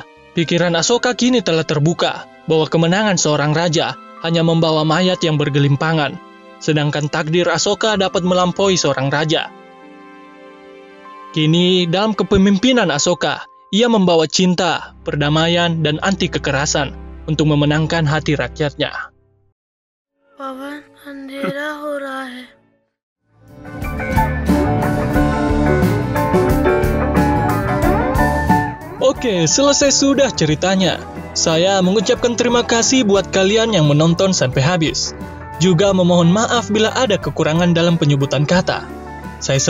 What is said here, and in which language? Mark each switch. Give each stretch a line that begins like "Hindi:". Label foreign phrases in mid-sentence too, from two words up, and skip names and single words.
Indonesian: Pikiran Asoka kini telah terbuka bahwa kemenangan seorang raja hanya membawa mayat yang bergelimpangan, sedangkan takdir Asoka dapat melampaui seorang raja. Kini, dalam kepemimpinan Asoka, ia membawa cinta, perdamaian, dan anti kekerasan untuk memenangkan hati rakyatnya.
Hindi: पवन अंधेरा हो रहा है।
Indonesian: Oke, selesai sudah ceritanya. Saya mengucapkan terima kasih buat kalian yang menonton sampai habis. Juga memohon maaf bila ada kekurangan dalam penyebutan kata.